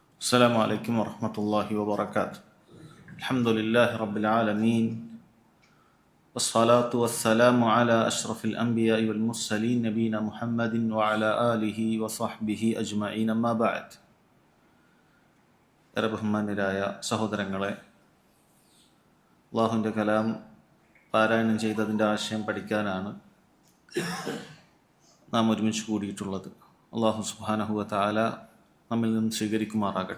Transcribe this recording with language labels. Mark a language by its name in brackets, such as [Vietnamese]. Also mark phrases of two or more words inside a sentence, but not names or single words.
[Arabic] السلام عليكم ورحمة الله وبركاته. الحمد لله رب العالمين والصلاة والسلام على أشرف الأنبياء والمرسلين نبينا محمد وعلى آله وصحبه أجمعين أما بعد. [Malayalam] ബഹുമാന്യരായ സഹോദരങ്ങളെ, അള്ളാഹുവിൻ്റെ കലാം പാരായണം ചെയ്തതിൻ്റെ ആശയം പഠിക്കാനാണ് നാം ഒരുമിച്ച് കൂടിയിട്ടുള്ളത്. [Arabic] الله سبحانه وتعالى [Malayalam] നമ്മിൽ നിന്ന് സ്വീകരിക്കുമാറാകട്ടെ.